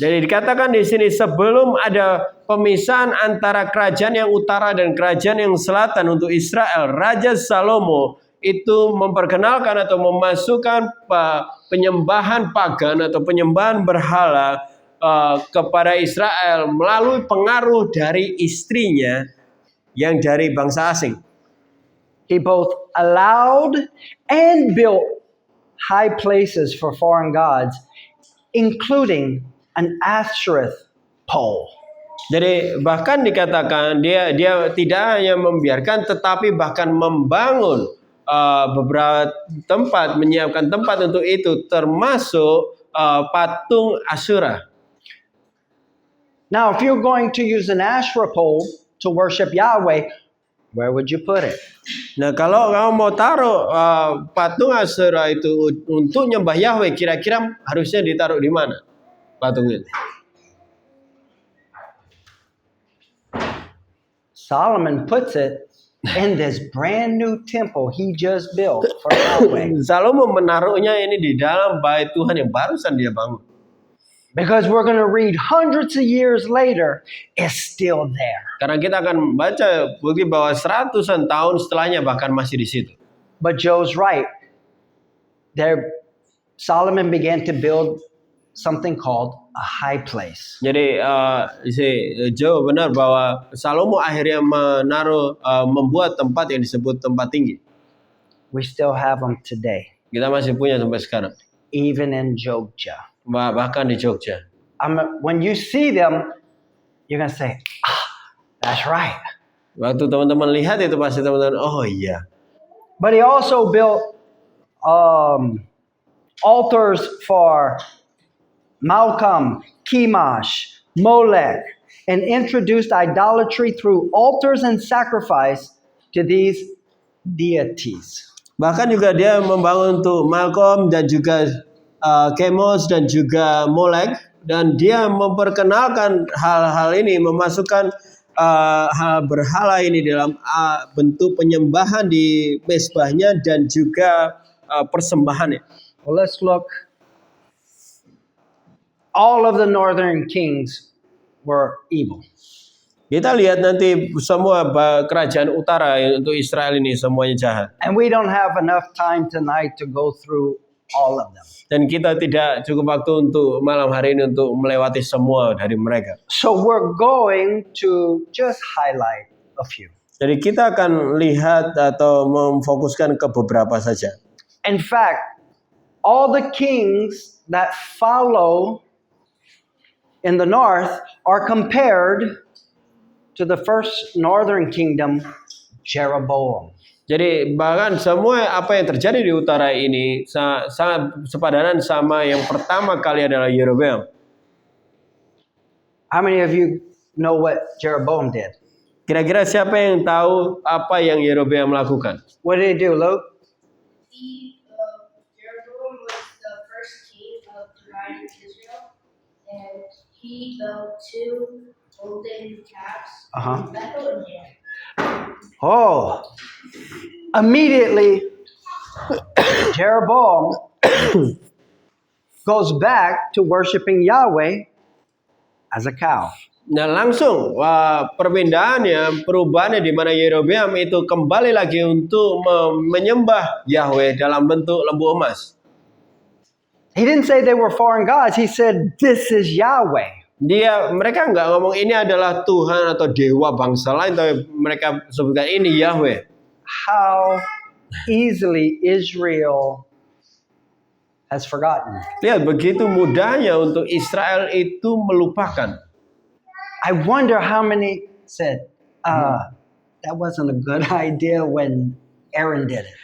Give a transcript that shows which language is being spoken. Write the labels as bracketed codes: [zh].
[id] Jadi dikatakan di sini sebelum ada pemisahan antara kerajaan yang utara dan kerajaan yang selatan untuk Israel, Raja Salomo itu memperkenalkan atau memasukkan penyembahan pagan atau penyembahan berhala kepada Israel melalui pengaruh dari istrinya yang dari bangsa asing. [en] He both allowed and built high places for foreign gods, including an Asherah pole. [id] Jadi bahkan dikatakan dia tidak hanya membiarkan tetapi bahkan membangun beberapa tempat, menyiapkan tempat untuk itu, termasuk patung Asyura. [en] Now, if you're going to use an Asherah pole to worship Yahweh, where would you put it? [id] Nah, kalau kamu mau taruh patung Asyura itu untuk nyembah Yahweh, kira-kira harusnya ditaruh di mana patung itu? [en] Solomon puts it in this brand new temple he just built for Yahweh. [id] Salomo menaruhnya ini di dalam bait Tuhan yang barusan dia bangun. [en] Because we're going to read hundreds of years later, it's still there. [id] Karena kita akan baca bukti bahwa seratusan tahun setelahnya bahkan masih di situ. [en] But Joe's right. There, Solomon began to build something called a high place. [id] Jadi Joe benar bahwa Salomo akhirnya membuat tempat yang disebut tempat tinggi. [en] We still have them today, [id] Kita masih punya sampai sekarang. [en] even in Jogja. [id] Bahkan di Jogja. [en] When you see them, you're going to say, that's right. [id] Waktu teman-teman lihat itu pasti teman-teman, oh iya. [en] But he also built altars for Malcolm, Chemosh, Molech, and introduced idolatry through altars and sacrifice to these deities. [id] Bahkan juga dia membangun untuk Malcolm dan juga Chemosh dan juga Molech, dan dia memperkenalkan hal-hal ini, memasukkan hal berhala ini dalam bentuk penyembahan di mezbahnya dan juga persembahannya. [en] Well, let's look. All of the northern kings were evil. [id] Kita lihat nanti semua kerajaan utara untuk Israel ini semuanya jahat. [en] And we don't have enough time tonight to go through all of them. [id] Dan kita tidak cukup waktu untuk malam hari ini untuk melewati semua dari mereka. [en] So we're going to just highlight a few. [id] Jadi kita akan lihat atau memfokuskan ke beberapa saja. [en] In fact, all the kings that follow in the north are compared to the first northern kingdom, Jeroboam. [id] Jadi bahkan semua apa yang terjadi di utara ini sangat sepadanan sama yang pertama kali adalah Yerobeam. [en] How many of you know what Jeroboam did? [id] Kira-kira siapa yang tahu apa yang Yerobeam lakukan? [en] What did he do, Luke? Jeroboam was the first king of divided Israel, and he built two golden calves, Bethel and Dan. Oh, immediately Jeroboam goes back to worshiping Yahweh as a cow. [id] Nah langsung perubahannya di mana Yerobeam itu kembali lagi untuk menyembah Yahweh dalam bentuk lembu emas. [en] He didn't say they were foreign gods. He said, this is Yahweh. [id] Mereka nggak ngomong ini adalah Tuhan atau dewa bangsa lain, tapi mereka sebutkan ini Yahweh. [en] How easily Israel has forgotten. [id] Lihat begitu mudahnya untuk Israel itu melupakan. [en] I wonder how many said, that wasn't a good idea when Aaron did it.